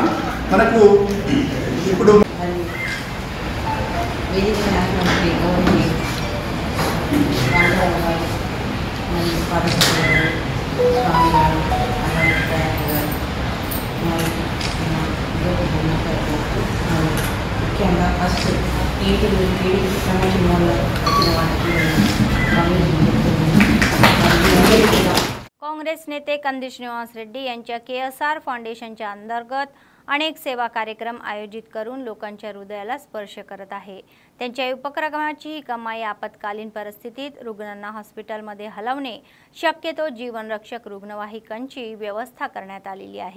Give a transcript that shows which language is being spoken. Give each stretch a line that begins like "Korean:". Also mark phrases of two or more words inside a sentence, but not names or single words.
Telugu: మనకు ఇప్పుడు మరియు పాదయాత్ర స్వామి గారు ముఖ్యంగా ఫస్ట్ టీడీపీ ప్రమోషన్ వల్ల వచ్చిన వాటికి
Marathi: काँग्रेस नेते कंदी श्रीनिवास रेड्डी यांच्या KSR फाउंडेशनच्या अंतर्गत अनेक सेवा कार्यक्रम आयोजित करून लोकांच्या हृदयाला स्पर्श करत आहे। त्यांच्या उपक्रमाची ही कमाई आपत्कालीन परिस्थितीत रुग्णांना हॉस्पिटलमध्ये हलवणे, शक्यतो जीवनरक्षक रुग्णवाहिकांची व्यवस्था करण्यात आलेली आहे।